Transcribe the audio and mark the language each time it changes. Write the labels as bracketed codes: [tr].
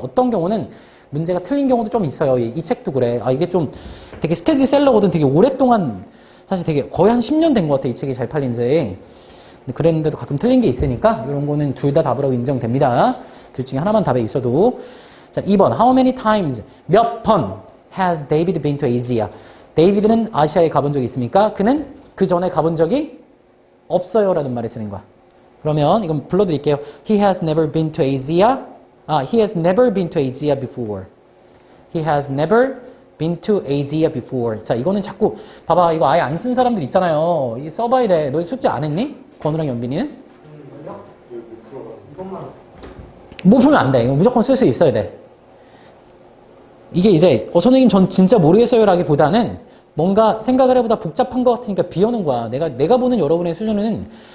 [ko] 어떤 경우는 문제가 틀린 경우도 좀 있어요. 이 책도 그래. 이게 좀 되게 스테디셀러거든. 되게 오랫동안 사실 되게 거의 한 10년 된 것 같아. 이 책이 잘 팔린 지. 그랬는데도 가끔 틀린 게 있으니까 이런 거는 둘 다 답으로 인정됩니다. 둘 중에 하나만 답에 있어도. [en] 자, 2번. How many times? [ko] 몇 번 [en] has David been to Asia? [ko] 데이비드는 아시아에 가본 적이 있습니까? 그는 그 전에 가본 적이 없어요. 라는 말을 쓰는 거야. 그러면 이건 불러드릴게요. [en] He has never been to Asia. He has never been to Asia before. He has never been to Asia before. [ko] 자, 이거는 자꾸 봐봐. 이거 아예 안 쓴 사람들 있잖아요. 이 써봐야 돼. 너 숙제 안 했니? 건우랑 연빈이는? 못 풀면 안 돼. 이거 무조건 쓸 수 있어야 돼. 이게 이제 선생님 전 진짜 모르겠어요 라기보다는 뭔가 생각을 해보다 복잡한 것 같으니까 비워놓은 거야. 내가 보는 여러분의 수준은